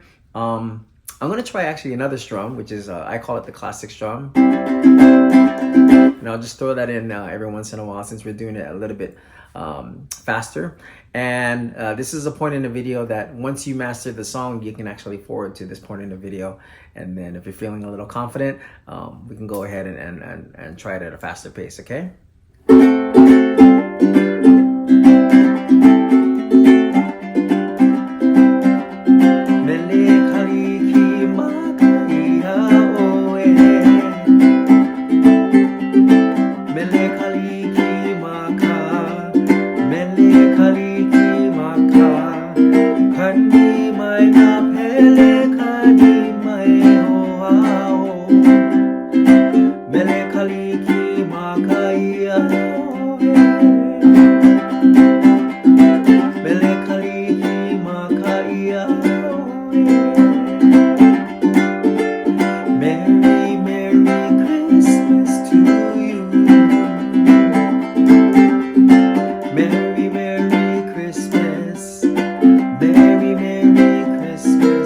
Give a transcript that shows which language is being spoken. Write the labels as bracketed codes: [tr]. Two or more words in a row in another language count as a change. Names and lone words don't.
[en] I'm gonna try actually another strum, which is I call it the classic strum, and I'll just throw that in every once in a while since we're doing it a little bit faster. And this is a point in the video that once you master the song, you can actually forward to this point in the video, and then if you're feeling a little confident, we can go ahead and try it at a faster pace. [haw] Okay. Mele Kalikimaka Iā Oe. Mele Kalikimaka. Mele Kalikimaka. Kani mai na pele kani mai hoa o. Mele Kalikimaka Iā Oe. Mele Kalikimaka Iā Oe. [en] Merry, Merry Christmas to you. Merry, Merry Christmas. Merry, Merry Christmas.